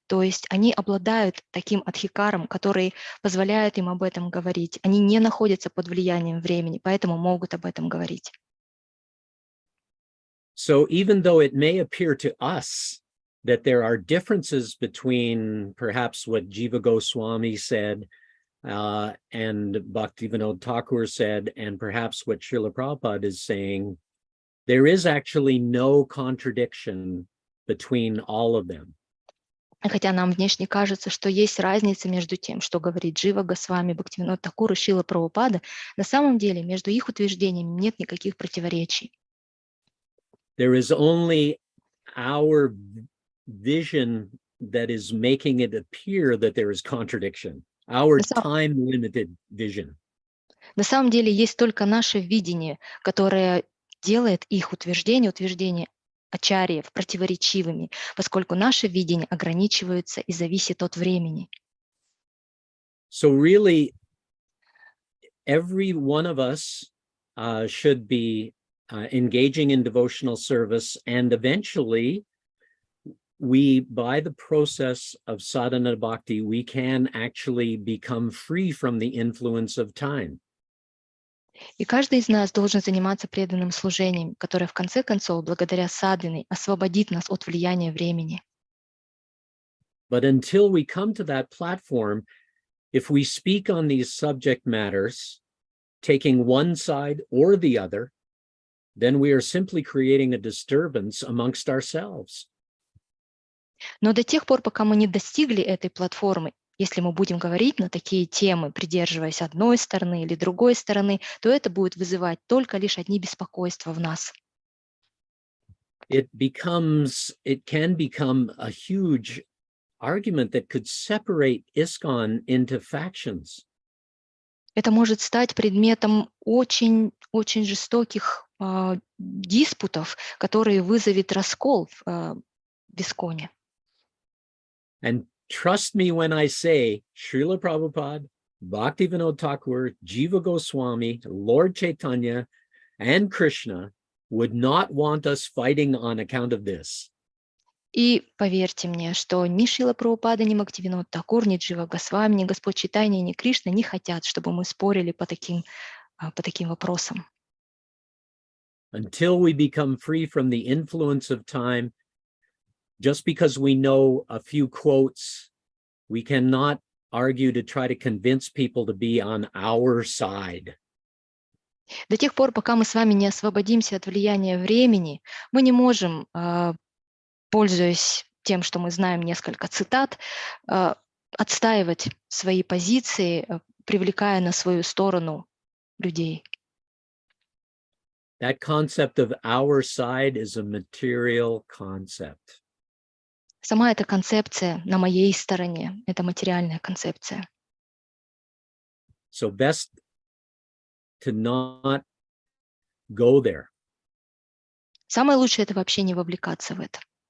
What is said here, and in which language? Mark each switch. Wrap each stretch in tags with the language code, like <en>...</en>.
<ru>То есть они обладают таким адхикаром, который позволяет им об этом говорить. Они не находятся под влиянием времени, поэтому могут об этом говорить.</ru> <en>So even though it may appear to us that there are differences between perhaps what Jiva Goswami said and Bhaktivinoda Thakur said, and perhaps what Srila Prabhupada is saying, there is actually no contradiction between all of them.</en> <ru>Хотя нам внешне кажется, что есть разница между тем, что говорит Джива Госвами, Бхактивинода Тхакур и Шрила Прабхупада, на самом деле между их утверждениями нет никаких противоречий.</ru> <en>There is only our vision that is making it appear that there is contradiction. Our time-limited vision.</en> <ru>На самом деле есть только наше видение, которое делает их утверждения ачарьев противоречивыми, поскольку наше видение ограничивается и зависит от времени.</ru> <en>So really, every one of us should be engaging in devotional service, and eventually we, by the process of sadhana bhakti, we can actually become free from the influence of time.</en> <ru>И каждый из нас должен заниматься преданным служением, которое в конце концов, благодаря садхане, освободит нас от влияния времени.</ru> <en>But until we come to that platform, if we speak on these subject matters, taking one side or the other, then we are simply creating a disturbance amongst ourselves.</en> <ru>Но до тех пор, пока мы не достигли этой платформы, если мы будем говорить на такие темы, придерживаясь одной стороны или другой стороны, то это будет вызывать только лишь одни беспокойства в нас.</ru> <en>It can become a huge argument that could separate ISKCON into factions.</en> <ru>Это может стать предметом очень жестоких диспутов, которые вызовет раскол в ISKCON.</ru> <en>And trust me when I say Srila Prabhupada, Bhaktivinoda Thakur, Jiva Goswami, Lord Chaitanya, and Krishna would not want us fighting on account of this.</en> <ru>И поверьте мне, что ни Шрила Прабхупада, ни Бхактивинода Тхакур, ни Джива Госвами, ни Господь Чайтанья, ни Кришна не хотят, чтобы мы спорили по таким вопросам.</ru> <en>Until we become free from the influence of time, just because we know a few quotes, we cannot argue to try to convince people to be on our side.</en> <ru>До тех пор, пока мы с вами не освободимся от влияния времени, мы не можем, пользуясь тем, что мы знаем несколько цитат, отстаивать свои позиции, привлекая на свою сторону людей.</ru> <en>That concept of our side is a material concept.</en> <ru>Сама эта концепция на моей стороне, это материальная концепция.</ru> <en>So best to not go there.</en> <ru>Самое лучшее — это вообще не вовлекаться в это.</ru>